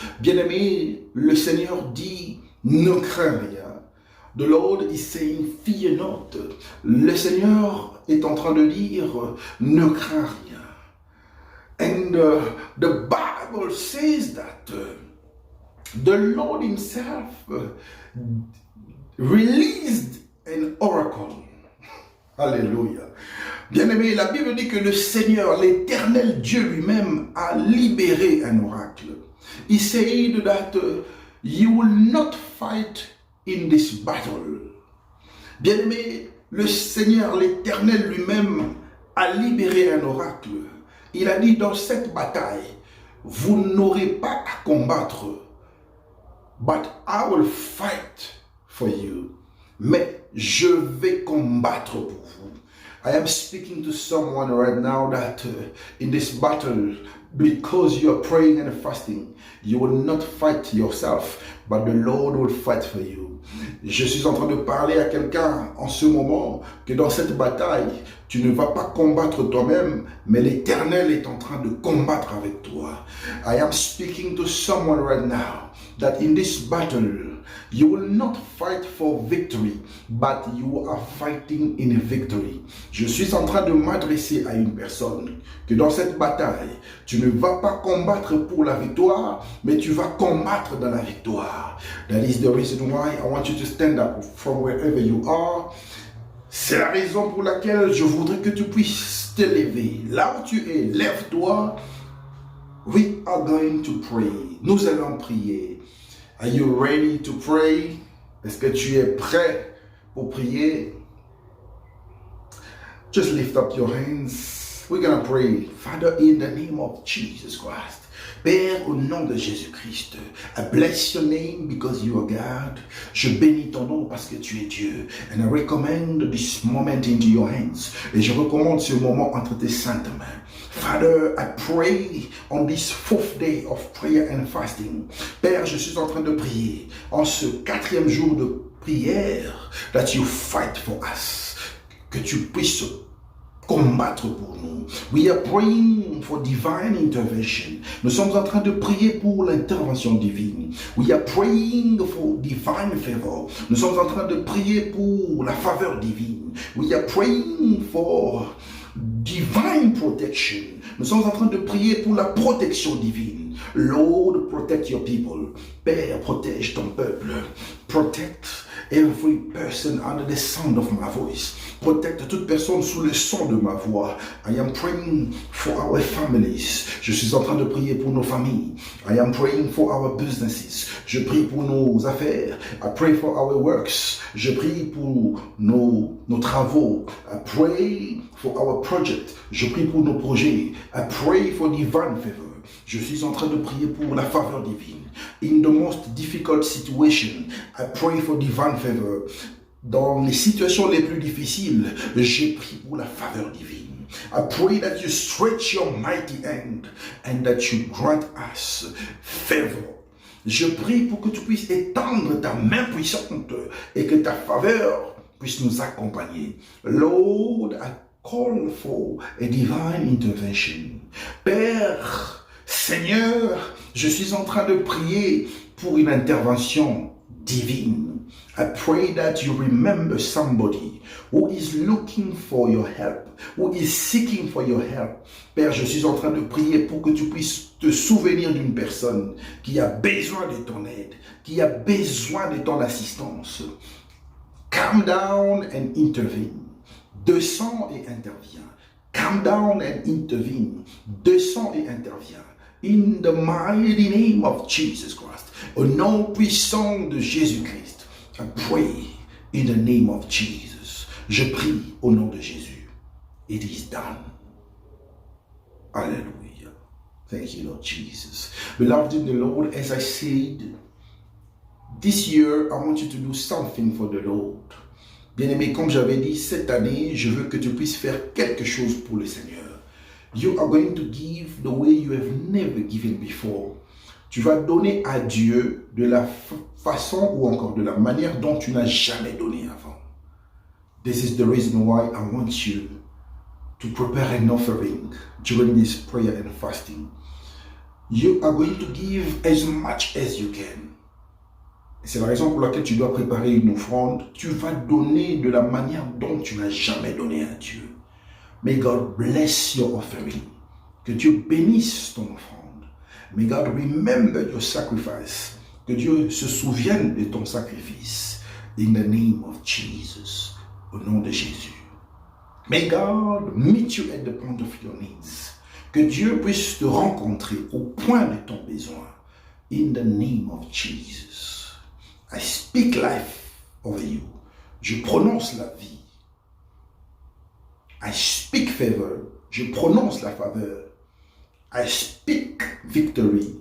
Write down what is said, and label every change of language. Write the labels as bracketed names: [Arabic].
[French] Bien-aimé, le Seigneur dit, ne crains rien. [English] The Lord is saying, fear not. [French] Le Seigneur est en train de dire, ne crains rien. [English] And the Bible says that the Lord himself released an oracle. [French] Alléluia. Bien-aimé, la Bible dit que le Seigneur, l'Éternel Dieu lui-même, a libéré un oracle. [English] He said that you will not fight in this battle. [French] Bien-aimé, le Seigneur, l'Éternel lui-même, a libéré un oracle. Il a dit, dans cette bataille, vous n'aurez pas à combattre, [English] but I will fight for you. [French] Mais je vais combattre pour vous. [English] I am speaking to someone right now that in this battle, because you are praying and fasting, you will not fight yourself, but the Lord will fight for you. [French] Je suis en train de parler à quelqu'un en ce moment que dans cette bataille, tu ne vas pas combattre toi-même, mais l'Éternel est en train de combattre avec toi. [English] I am speaking to someone right now that in this battle, you will not fight for victory, but you are fighting in victory. [French] Je suis en train de m'adresser à une personne que dans cette bataille, tu ne vas pas combattre pour la victoire, mais tu vas combattre dans la victoire. [English] That is the reason why I want you to stand up from wherever you are. [French] C'est la raison pour laquelle je voudrais que tu puisses te lever. Là où tu es, lève-toi. [English] We are going to pray. [French] Nous allons prier. [English] Are you ready to pray? [French] Est-ce que tu es prêt pour prier? [English] Just lift up your hands. We're going to pray. Father, in the name of Jesus Christ. [French] Père, au nom de Jésus-Christ, [English] I bless your name because you are God. [French] Je bénis ton nom parce que tu es Dieu. [English] And I recommend this moment into your hands. [French] Et je recommande ce moment entre tes saintes mains. [English] Father, I pray on this 4th day of prayer and fasting. [French] Père, je suis en train de prier en ce 4e jour de prière [English] that you fight for us. [French] Que tu puisses combattre pour nous. [English] We are praying for divine intervention. [French] Nous sommes en train de prier pour l'intervention divine. [English] We are praying for divine favor. [French] Nous sommes en train de prier pour la faveur divine. [English] We are praying for divine protection. [French] Nous sommes en train de prier pour la protection divine. [English] Lord, protect your people. [French] Père, protège ton peuple. [English] Protect every person under the sound of my voice. [French] Protecte toute personne sous le son de ma voix. [English] I am praying for our families. [French] Je suis en train de prier pour nos familles. [English] I am praying for our businesses. [French] Je prie pour nos affaires. [English] I pray for our works. [French] Je prie pour nos travaux. [English] I pray for our project. [French] Je prie pour nos projets. [English] I pray for divine favor. [French] Je suis en train de prier pour la faveur divine. [English] In the most difficult situation, I pray for divine favor. [French] Dans les situations les plus difficiles, j'ai prié pour la faveur divine. [English] I pray that you stretch your mighty hand and that you grant us favor. [French] Je prie pour que tu puisses étendre ta main puissante et que ta faveur puisse nous accompagner. [English] Lord, I call for a divine intervention. [French] Père, Seigneur, je suis en train de prier pour une intervention divine. [English] I pray that you remember somebody who is looking for your help, who is seeking for your help. [French] Père, je suis en train de prier pour que tu puisses te souvenir d'une personne qui a besoin de ton aide, qui a besoin de ton assistance. [English] Calm down and intervene. [French] Descends et interviens. [English] Calm down and intervene. [French] Descends et interviens. [English] In the mighty name of Jesus Christ. [French] Au nom puissant de Jésus-Christ. [English] I pray in the name of Jesus. [French] Je prie au nom de Jésus. [English] It is done. Hallelujah. Thank you, Lord Jesus. Beloved in the Lord, as I said, this year I want you to do something for the Lord. [French] Bien-aimé, comme j'avais dit, cette année, je veux que tu puisses faire quelque chose pour le Seigneur. [English] You are going to give the way you have never given before. [French] Tu vas donner à Dieu de la façon ou encore de la manière dont tu n'as jamais donné avant. [English] This is the reason why I want you to prepare an offering during this prayer and fasting. You are going to give as much as you can. [French] C'est la raison pour laquelle tu dois préparer une offrande. Tu vas donner de la manière dont tu n'as jamais donné à Dieu. [English] May God bless your offering. [French] Que Dieu bénisse ton offrande. [English] May God remember your sacrifice. [French] Que Dieu se souvienne de ton sacrifice. [English] In the name of Jesus. [French] Au nom de Jésus. [English] May God meet you at the point of your needs. [French] Que Dieu puisse te rencontrer au point de ton besoin. [English] In the name of Jesus. I speak life over you. [French] Je prononce la vie. [English] I speak favor. [French] Je prononce la faveur. [English] I speak victory.